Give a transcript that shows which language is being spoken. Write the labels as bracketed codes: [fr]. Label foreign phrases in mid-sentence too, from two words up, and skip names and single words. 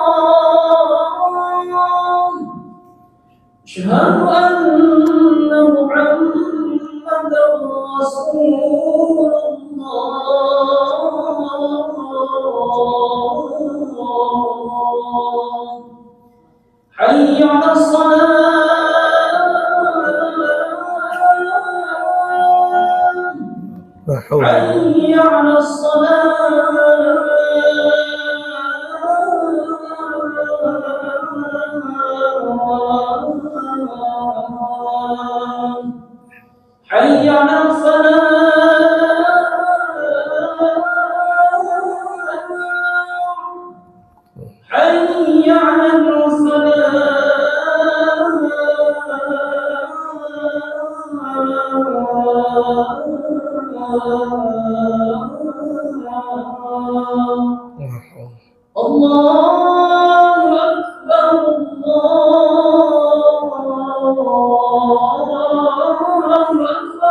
[ar] أشهد أن محمدا رسول الله. حي على الصلاة, لا حول. حي على الصلاة، حي على الصلاة، حي على الله أكبر، الله أكبر.